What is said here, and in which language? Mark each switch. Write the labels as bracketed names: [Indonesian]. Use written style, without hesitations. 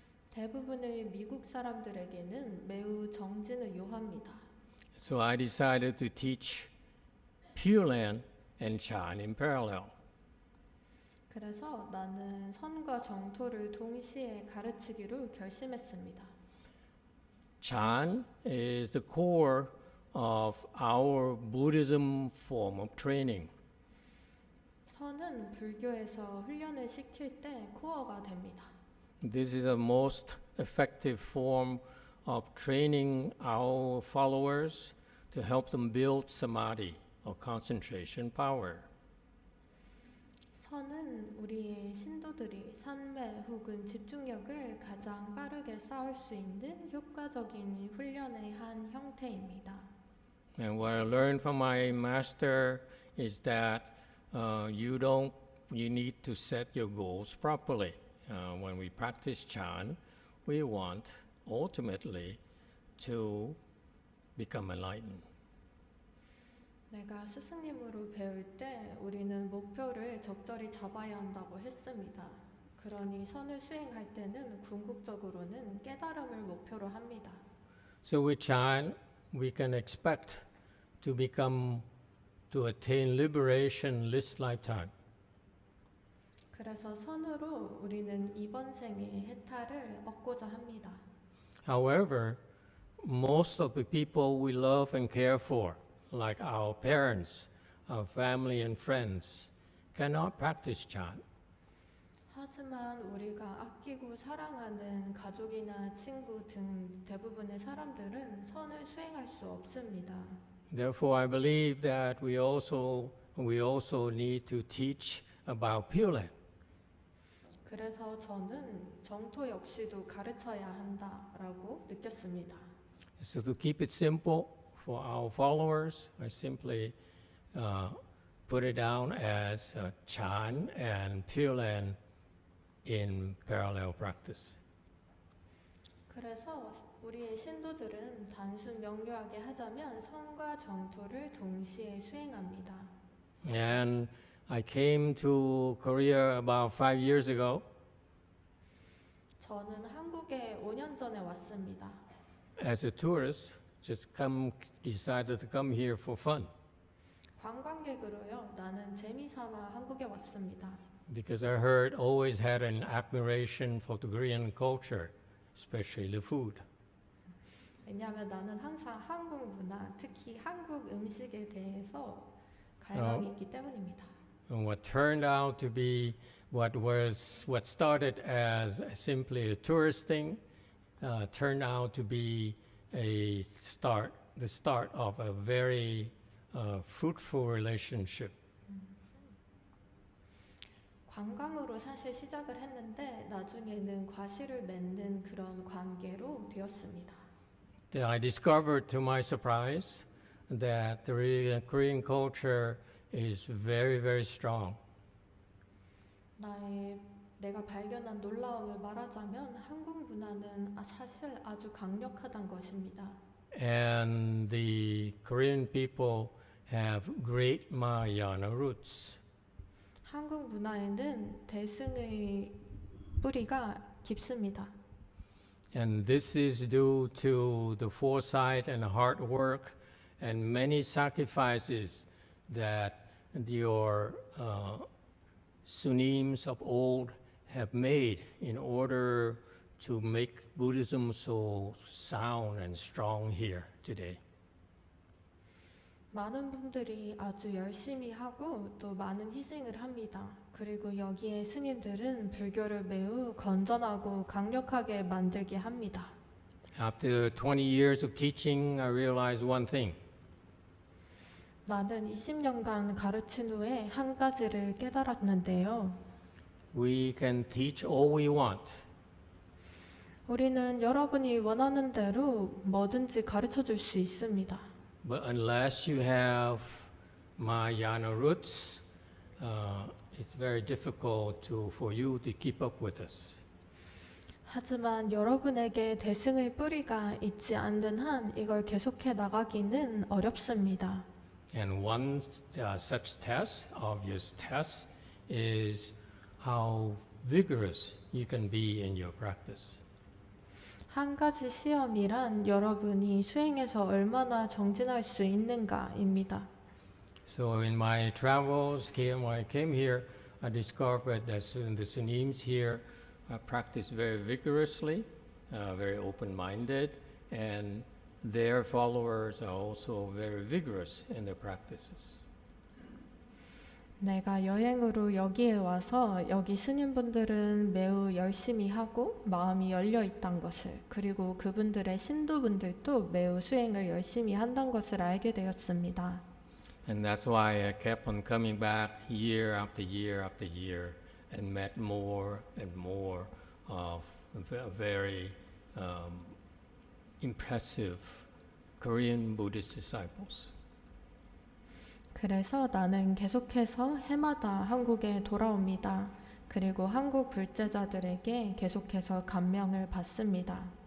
[Korean] 대부분의 미국 사람들에게는 매우 정진을 요합니다. [English] So I decided to teach Pure Land and Chan in parallel. [Korean] 그래서 나는 선과 정토를 동시에 가르치기로 결심했습니다. [English] Chan is the core of our Buddhism form of training. [Korean] 선은 불교에서 훈련을 시킬 때 코어가 됩니다. [English] This is the most effective form of training our followers to help them build samadhi or concentration power. [Korean] 선은 우리의 신도들이 산매 혹은 집중력을 가장 빠르게 쌓을 수 있는 효과적인 훈련의 한 형태입니다. [English] And what I learned from my master is that you need to set your goals properly. When we practice Chan, we want ultimately to become enlightened. [Korean] 내가 스승님으로 배울 때 우리는 목표를 적절히 잡아야 한다고 했습니다. 그러니 선을 수행할 때는 궁극적으로는 깨달음을 목표로 합니다. [English] So with Chan, we can expect to attain liberation this lifetime. [Korean] 그래서 선으로 우리는 이번 생에 해탈을 얻고자 합니다. [English] However, most of the people we love and care for, like our parents, our family and friends, cannot practice Chan. [Korean] 하지만 우리가 아끼고 사랑하는 가족이나 친구 등 대부분의 사람들은 선을 수행할 수 없습니다. [English] Therefore, I believe that we also need to teach about Pure Land. [Korean] 그래서 저는 정토 역시도 가르쳐야 한다라고 느꼈습니다. [English] So to keep it simple for our followers, I simply put it down as Chan and Pure Land in parallel practice. [Korean] 그래서 우리의 신도들은 단순 명료하게 하자면 선과 정토를 동시에 수행합니다. [English] And I came to Korea about 5 years ago. [Korean] 저는 한국에 5년 전에 왔습니다. [English] As a tourist, decided to come here for fun [Korean] 관광객으로요. 나는 재미삼아 한국에 왔습니다. [English] because I heard always had an admiration for the Korean culture, especially the food. [Korean] 왜냐하면 나는 항상 한국 문화, 특히 한국 음식에 대해서 갈망이 있기 때문입니다. [English] And what turned out to be what started as simply a tourist thing turned out to be the start of a very fruitful relationship. [Korean] 관광으로 사실 시작을 했는데 나중에는 과실을 맺는 그런 관계로 되었습니다. [English] I discovered to my surprise that the Korean culture is very, very strong. [Korean] 내가 발견한 놀라움을 말하자면 한국 문화는 사실 아주 강력하단 것입니다. [English] And the Korean people have great Mahayana roots. [Korean] 한국 문화에는 대승의 뿌리가 깊습니다. [English] And this is due to the foresight and hard work and many sacrifices that your Sunims of old have made in order to make Buddhism so sound and strong here today. [Korean] 많은 분들이 아주 열심히 하고 또 많은 희생을 합니다. 그리고 여기에 스님들은 불교를 매우 건전하고 강력하게 만들게 합니다. [English] After 20 years of teaching, I realized one thing. [Korean] 나는 20년간 가르친 후에 한 가지를 깨달았는데요. [English] We can teach all we want, [Korean] 우리는 여러분이 원하는 대로 뭐든지 가르쳐 줄 수 있습니다. [English] But unless you have Mahayana roots, it's very difficult for you to keep up with us. [Korean] 하지만 여러분에게 대승의 뿌리가 있지 않는 한 이걸 계속해 나가기는 어렵습니다. [English] And one such test, obvious test, is how vigorous you can be in your practice. [Korean] 한 가지 시험이란 여러분이 수행에서 얼마나 정진할 수 있는가입니다. [English] So in my travels, when I came here, I discovered that the Sunims here practice very vigorously, very open-minded, and their followers are also very vigorous in their practices. [Korean] 내가 여행으로 여기에 와서 여기 스님분들은 매우 열심히 하고 마음이 열려 있단 것을, 그리고 그분들의 신도분들도 매우 수행을 열심히 한다는 것을 알게 되었습니다. [English] And that's why I kept on coming back year after year after year and met more and more of very impressive Korean Buddhist disciples. [Korean] 그래서 나는 계속해서 해마다 한국에 돌아옵니다. 그리고 한국 불제자들에게 계속해서 감명을 받습니다.